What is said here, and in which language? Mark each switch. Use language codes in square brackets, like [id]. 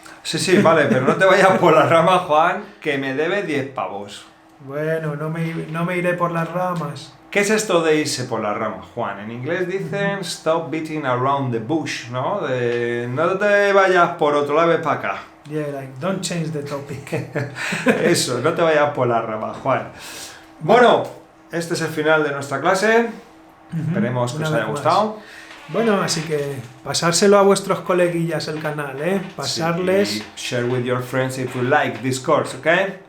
[es] Sí, vale, pero no te vayas por la rama, Juan, que me debe 10 pavos. Bueno, no me iré por las ramas. ¿Qué es esto de irse por la rama, Juan? En inglés dicen [en] stop beating around the bush, [es] ¿no? No te vayas por otro lado, ves para acá. [en] Yeah, like, don't change the topic. [es] Eso, no te vayas por la rama, Juan. Bueno, este es el final de nuestra clase. Esperemos que Una os haya vez gustado. Bueno, así que pasárselo a vuestros coleguillas el canal, ¿eh? Pasarles. [en] Sí, share with your friends if you like this course, okay?